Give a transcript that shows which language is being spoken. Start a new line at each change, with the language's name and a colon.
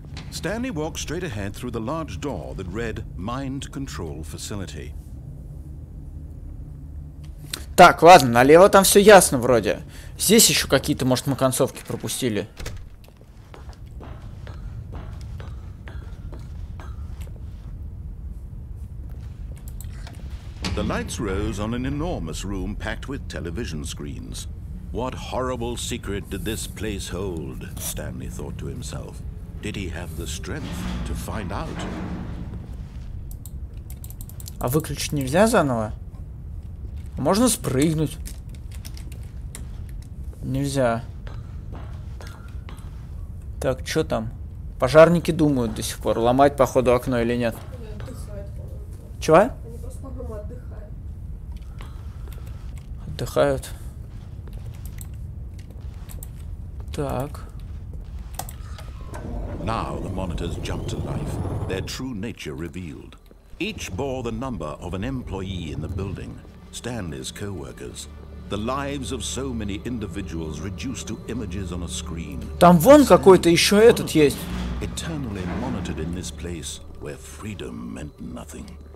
English: Stanley walked straight ahead through the large door that read Mind Control Facility.
Russian: Так, ладно, налево там все ясно вроде. Здесь еще какие-то, может, мы концовки пропустили.
English: The lights rose on an enormous room packed with television screens. What horrible secret did this place hold? Stanley thought to himself. Did he have the strength to find out?
Russian: А выключить нельзя заново? Можно спрыгнуть. Нельзя. Так, что там? Пожарники думают до сих пор, ломать, походу, окно или нет. Чего? Они просто, по-моему, отдыхают. Отдыхают. Так.
English: Now the monitors jumped to life, their true nature revealed. Each bore the number of an employee in the building, Stanley's co-workers. The lives of so many individuals reduced to images on a screen.
Russian: Там вон какой-то еще этот есть.
English: Eternally monitored in this place where freedom meant nothing.